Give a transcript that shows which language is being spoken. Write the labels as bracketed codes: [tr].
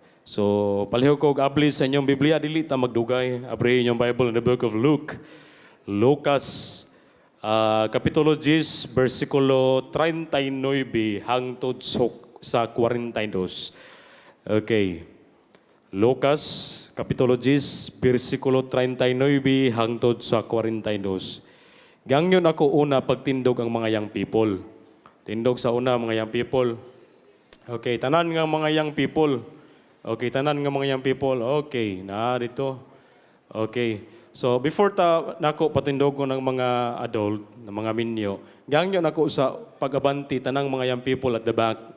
[ceb] So, palihog ko abli sa inyong Biblia, dili ta magdugay. Abri inyong [en] Bible in the book of Luke. [ceb] Lucas, Kapitulo 10, versikulo 39 hangtod sa 42. Okay. Lucas, Kapitulo 10, versikulo 39 hangtod sa 42. Gangyon ako una pagtindog ang mga young people. Tindog sa una mga young people. Okay, tanan nga mga young people. Okay, tanan nga mga young people. Okay, na dito. Okay. So before nako patindog ko ng mga adult, ng mga minyo, gangyo nako sa pagabanti tanang mga young people [en] at the back.